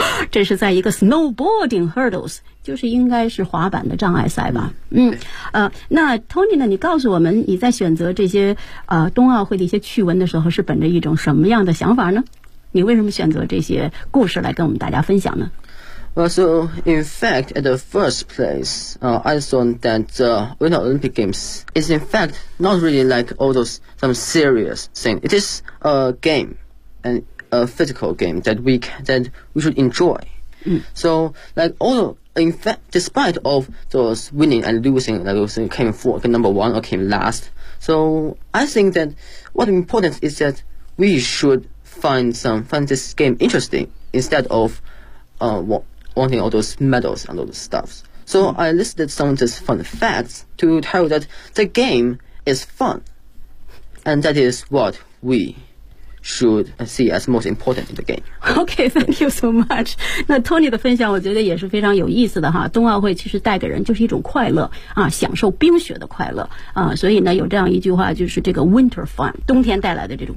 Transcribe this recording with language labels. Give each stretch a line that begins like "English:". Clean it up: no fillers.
Chinese: 这是在一个
English: snowboarding hurdles。
Chinese: 就是应该是滑板的障碍赛吧。那 Tony 呢，你告诉我们你在选择这些冬奥会的一些趣闻的时候是本着一种什么样的想法呢？你为什么选择这些故事来跟我们大家分享呢？
English: Well, so in fact, at the first place, I thought that the Winter Olympic Games is in fact not really like all those some serious thing. It is a game and a physical game that we should enjoy. So like all ofIn fact, despite of those winning and losing, like those came fourth, number one, or came last, so I think that what's important is that we should find this game interesting instead of wanting all those medals and all those stuff. So I listed some of these fun facts to tell you that the game is fun, and that is what we should see as most important in the game. Okay, thank you so much.
Chinese: 那 Tony 的分享我觉得也是非常有意思的哈。冬奥会其实带给人就是一种快乐啊，享受冰雪的快乐啊。所以呢，有这样一句话，就是这个
English: winter fun，
Chinese: 冬天带来的这种快乐。